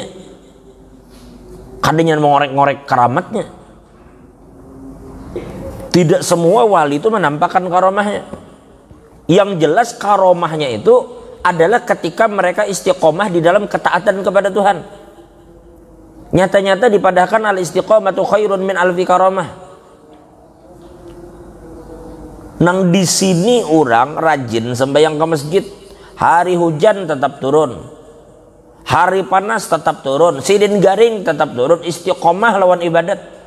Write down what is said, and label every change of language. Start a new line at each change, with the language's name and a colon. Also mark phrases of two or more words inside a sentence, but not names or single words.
Indonesian: Kadangnya mengorek-ngorek keramatnya. Tidak semua wali itu menampakkan karomahnya. Yang jelas karomahnya itu adalah ketika mereka istiqomah di dalam ketaatan kepada Tuhan. Nyata-nyata dipadahkan
Arabic: al istiqomatu khairun min alfi karamah.
Indonesian: Nang di sini orang rajin sembahyang ke masjid, hari hujan tetap turun, hari panas tetap turun, sidin garing tetap turun, istiqomah lawan ibadat.